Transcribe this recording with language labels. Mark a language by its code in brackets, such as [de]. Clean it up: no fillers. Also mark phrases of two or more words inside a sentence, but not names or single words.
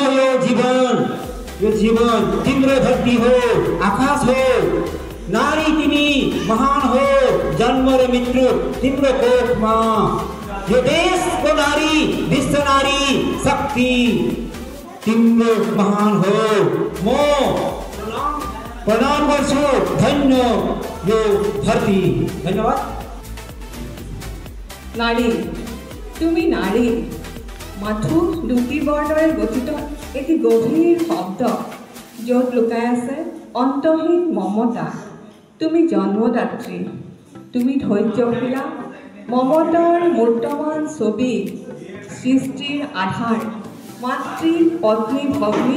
[ne] यो जीवन तिम्रो धरती हो आकाश हो नारी तिमी महान हो जन्म र मृत्यु तिम्रो कोखमा यो देशको नारी विश्व नारी शक्ति तिम्रो महान हो म प्रणाम गर्छु धन्य यो धरती धन्यवाद [as] নারী তুমি নারী মাথো দুটিবৰ দৰে গঠিত এটি গভীৰ শব্দ য'ত লুকাই আছে অন্তহীন মমতা। তুমি জন্মদাত্ৰী, তুমি ধৈৰ্যশীলা, মমতাৰ মূৰ্তমান ছবি, সৃষ্টিৰ আধাৰ, মাতৃ পত্নী ভগ্নী।